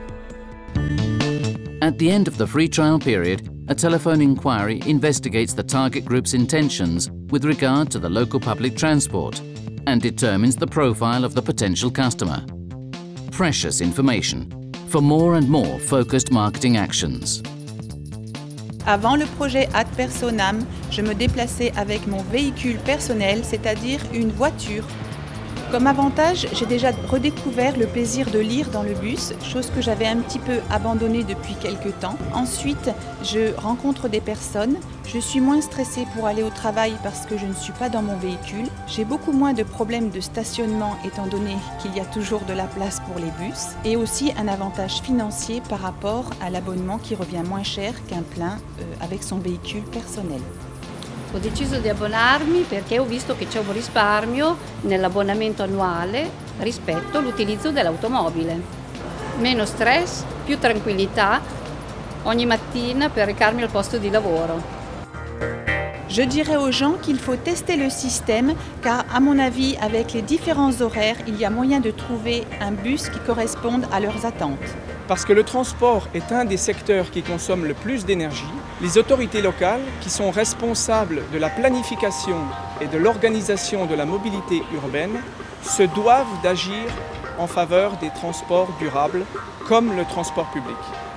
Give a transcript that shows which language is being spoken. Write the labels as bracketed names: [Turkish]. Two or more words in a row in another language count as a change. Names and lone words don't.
[English] At the end of the free trial period, a telephone inquiry investigates the target group's intentions with regard to the local public transport and determines the profile of the potential customer. Precious information for more and more focused marketing actions. [French] Avant le projet Ad Personam, je me déplaçais avec mon véhicule personnel, c'est-à-dire une voiture. Comme avantage, j'ai déjà redécouvert le plaisir de lire dans le bus, chose que j'avais un petit peu abandonnée depuis quelques temps. Ensuite, je rencontre des personnes, je suis moins stressée pour aller au travail parce que je ne suis pas dans mon véhicule. J'ai beaucoup moins de problèmes de stationnement étant donné qu'il y a toujours de la place pour les bus. Et aussi un avantage financier par rapport à l'abonnement qui revient moins cher qu'un plein avec son véhicule personnel. [Italian] Ho deciso di abbonarmi perché ho visto che c'è un risparmio nell'abbonamento annuale rispetto all'utilizzo dell'automobile. Meno stress, più tranquillità ogni mattina per recarmi al posto di lavoro. [French] Je dirais aux gens qu'il faut tester le système car, à mon avis, avec les différents horaires, il y a moyen de trouver un bus qui corresponde à leurs attentes. Parce que le transport est un des secteurs qui consomme le plus d'énergie, les autorités locales, qui sont responsables de la planification et de l'organisation de la mobilité urbaine, se doivent d'agir en faveur des transports durables, comme le transport public.